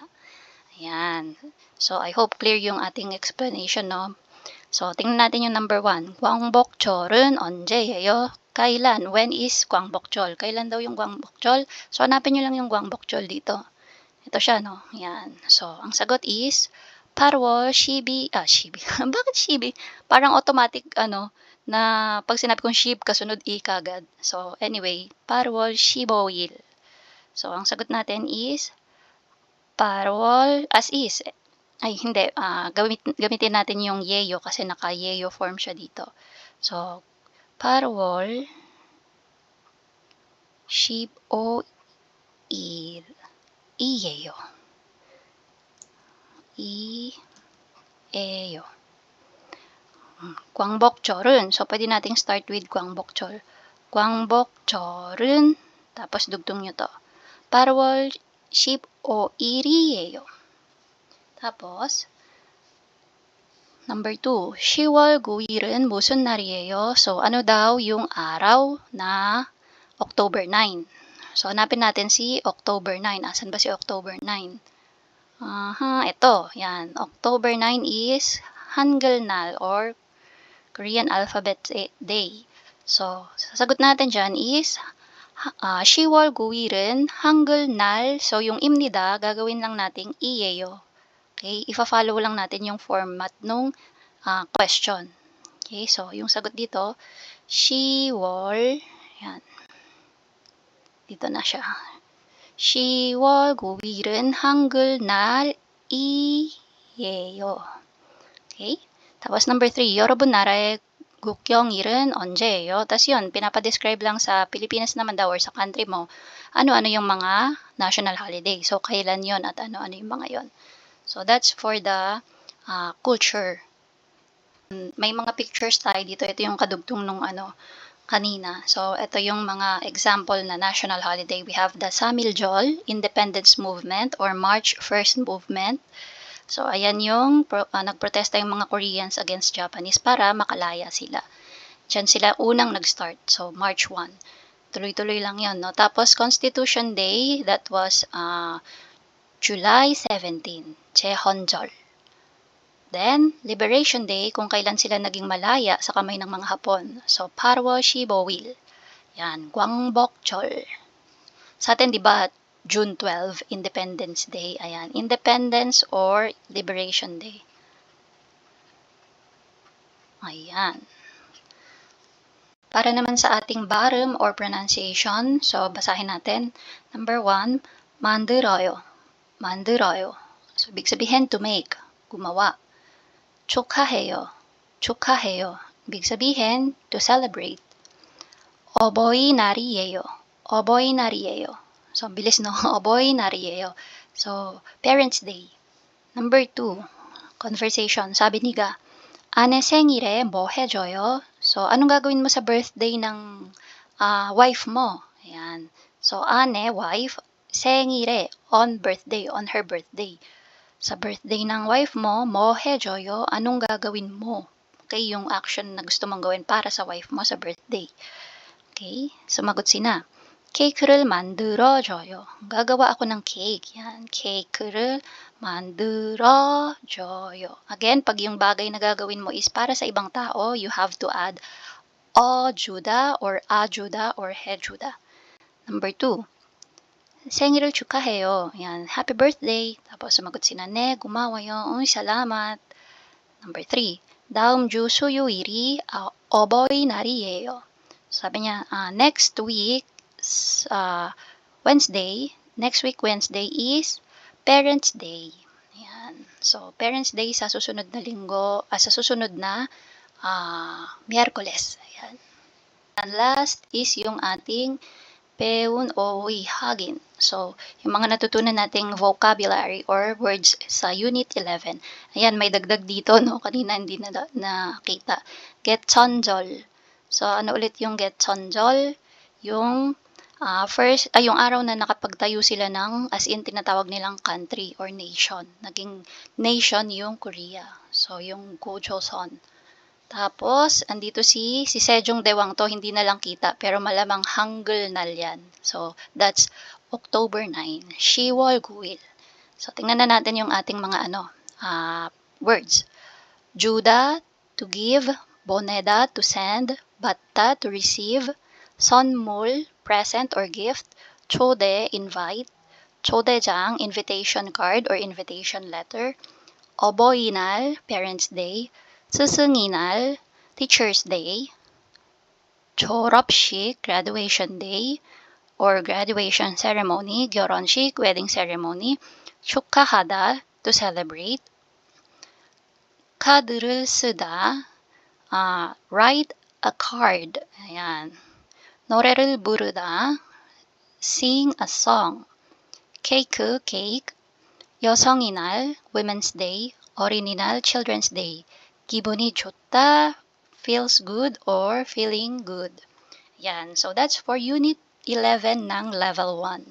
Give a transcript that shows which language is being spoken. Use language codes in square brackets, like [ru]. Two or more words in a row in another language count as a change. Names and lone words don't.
[tl] Ayan. So, [en] I hope [tl] clear yung ating explanation, no? So, tingnan natin yung number 1. [ko] 광복절은 언제예요? [tl] Kailan? [en] When is 광복절? [tl] Kailan daw yung 광복절? So, hanapin nyo lang yung 광복절 dito. Ito siya, no? Ayan. So, ang sagot is 8월 12, 12. Bakit 12? Parang automatic, na pag sinabi kong ship, kasunod i kagad. [en] So, anyway, [ko] 8월 15일. [tl] So, ang sagot natin is 8월, [en] as is. [tl] Ay, hindi. Gamitin natin yung yeyo kasi naka-yeyo form siya dito. So, [ko] 8월 15일. 이예요. 이예요. 광복절은, [tl] so pwede nating [en] start with [tl] 광복절. [ko] 광복절은, [tl] tapos dugtong nyo to. [ko] 8월 15일이에요. [tl] tapos, number 2, [ko] 10월 9일은 무슨 날이에요? [tl] So, ano daw yung araw na October 9? So, hanapin natin si October 9. Asan ba si October 9? Ito. Yan. [en] October 9 is 한글날 or Korean Alphabet Day. [tl] So, sasagot natin dyan is [ko] 10월 9일은 한글날. [tl] So, yung imnida, gagawin lang nating iyeyo. Okay? Ifa-follow lang natin yung format nung question. Okay? So, yung sagot dito, 10월, yan. Dito na siya. [ko] 10월 9일은 한글날이에요. [tl] Okay? tapos number 3, [ko] 여러분 나라의 국경일은 언제예요? [tl] Tapos yun, pinapadescribe lang sa Pilipinas naman daw or sa country mo, ano-ano yung mga [en] national holiday. [tl] So, kailan yon at ano-ano yung mga yon. [en] So, that's for the culture. [tl] May mga pictures tayo dito. Ito yung kadugtong nung kanina. So, ito yung mga example na [en] national holiday. We have the Samiljeol, Independence Movement or March 1st Movement. So, [tl] ayan yung nagprotesta yung mga Koreans against Japanese para makalaya sila. Diyan sila unang nag-start. So, March 1. tuloy-tuloy lang yon, no? [en] Tapos Constitution Day, that was July 17, Chehonjol. Then, Liberation Day, [tl] kung kailan sila naging malaya sa kamay ng mga Hapon. So, [ko] 팔월 십오일. [tl] Yan, Gwangbokchol. Sa atin, di ba, June 12, [en] Independence Day. Ayan, Independence or Liberation Day. [tl] Ayan. Para naman sa ating 발음 or pronunciation, so basahin natin. [en] Number 1, [ko] 만들어요. 만들어요. [tl] So, ibig sabihin [en] to make, [tl] gumawa. [ko] 축하해요. 축하해요. [tl] Ibig sabihin [en] to celebrate. [ko] 어버이날이에요. 어버이날이에요. [tl] So, bilis no? [ko] 어버이날이에요. [en] So, Parents' Day. Number 2, conversation. [tl] Sabi niga, [ko] 아내 생일에 뭐 해줘요? [tl] So, anong gagawin mo sa birthday ng wife mo? Ayan. [en] So, ane, wife, 생일에, on birthday, on her birthday. [tl] Sa birthday ng wife mo, [ko] 뭐 해줘요? [tl] Anong gagawin mo? Okay, yung action na gusto mong gawin para sa wife mo sa birthday. Okay, sumagot sina. [ko] 케이크를 만들어줘요. [tl] Gagawa ako ng cake. Yan, [ko] 케이크를 만들어줘요. [tl] Again, pag yung bagay na gagawin mo is para sa ibang tao, [en] you have to add 어주다 or 아주다 or 해주다. [ko] Number 2, 생일을 축하해요. [tl] Yan, [en] happy birthday. [tl] Tapos sumagot sina, [ko] 네, 고마워요. [tl] salamat. [en] Number 3, [ko] 다음 주 수요일이 어버이날이에요. [tl] Sabi niya, [en] next week, Wednesday, next week Wednesday is Parents' Day. [tl] Ayan. So, [en] Parents' Day [tl] sa susunod na linggo, sa susunod na Miyerkules. Ayan. And last is yung ating 배운 o ihagin. So, yung mga natutunan nating vocabulary or words sa Unit 11. Ayan, may dagdag dito, no? Kanina hindi na nakita. [ko] 개천절. So, ano ulit yung 개천절? [tl] Yung yung araw na nakapagtayo sila ng, [en] as in, [tl] tinatawag nilang country or nation. Naging nation yung Korea. So, yung Gojoseon. Tapos, andito si Sejong Dewang to, hindi na lang kita, pero malamang Hangulnal yan. [en] So, that's October 9, [ko] 10월 9일. [tl] So, tingnan na natin yung ating mga words. [en] 주다, to give, 보내다, to send, 받다, to receive, 선물, present or gift, 초대, invite, 초대장, invitation card or invitation letter, 어버이날, Parents' Day, [ko] 스승의 날, [en] Teacher's Day, 졸업식, Graduation Day, or Graduation Ceremony, 결혼식, Wedding Ceremony, 축하하다, to celebrate, [ko] 카드를 쓰다, [en] write a card, [tl] ayan, [ko] 노래를 부르다, [en] sing a song, [ko] 케이크, cake, 여성의 날, [en] Women's Day, 어린이날, Children's Day, [ko] 기분이 좋다, [en] feels good or feeling good. [tl] Yan. [en] So that's for Unit 11 ng Level 1.